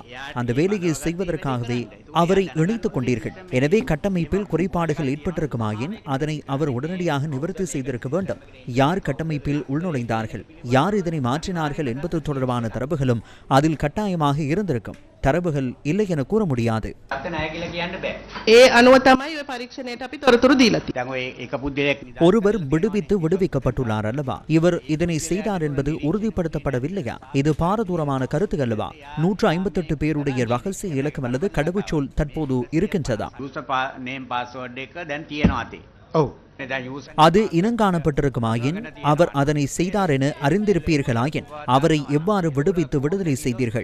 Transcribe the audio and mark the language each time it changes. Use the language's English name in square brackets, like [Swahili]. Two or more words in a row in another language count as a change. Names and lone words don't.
[Tamil] அந்த வேலையை செய்வதற்காகவே அவரை இணைத்துக் கொண்டீர்கள். எனவே கட்டமைப்பில் குறைபாடுகள் ஏற்பட்டிருக்குமாயின் அதனை அவர் உடனடியாக நிவர்த்தி செய்திருக்க வேண்டும். யார் கட்டமைப்பில் உள்நுழைந்தார்கள், யார் இதனை மாற்றினார்கள் என்பது தொடர்பான தரவுகளும் அதில் கட்டாயமாக இருந்திருக்கும். தரவுகள் இல்லை என கூற முடியாது. [Sinhala] ඒ අනුව තමයි ඔය පරීක්ෂණයට අපි තොරතුරු දීලා තියෙන්නේ. [Tamil] ஒருவர் விடுவிக்கப்பட்டுள்ளார் அல்லவா? இவர் இதனை செய்தார் என்பது உறுதிப்படுத்தப்படவில்லையா? இது பாரதூரமான கருத்து அல்லவா? 158 பேருடைய ரகசிய இலக்கம் அல்லது கடவுச்சொல் தற்போது இருக்கின்றதா? அது இனங்காணப்பட்டிருக்குமாயின், அவர் அதனை செய்தார் என அறிந்திருப்பீர்களாயின் அவரை எவ்வாறு விடுவித்து விடுதலை செய்தீர்கள்?